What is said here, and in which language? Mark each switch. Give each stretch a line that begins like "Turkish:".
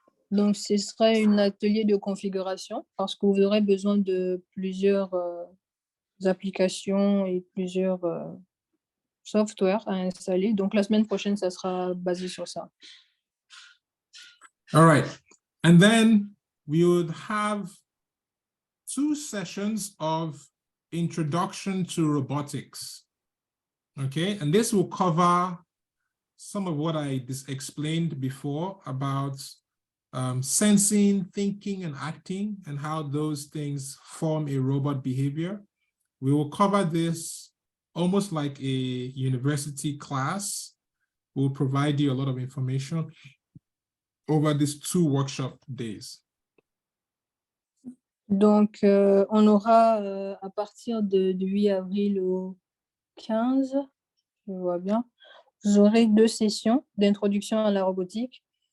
French: Donc, ce serait un atelier de configuration parce que vous aurez besoin de plusieurs applications et plusieurs softwares à installer. Donc, la semaine prochaine, ça sera basé sur ça.
English: All right. And then we would have 2 sessions of introduction to robotics. Okay, and this will cover some of what I explained before about sensing, thinking, and acting, and how those things form a robot behavior. We will cover this almost like a university class. We'll provide you a lot of information over these 2 workshop days.
French: Donc, on aura à partir du 8 avril au 15, je vois bien, vous aurez 2 sessions d'introduction à la robotique.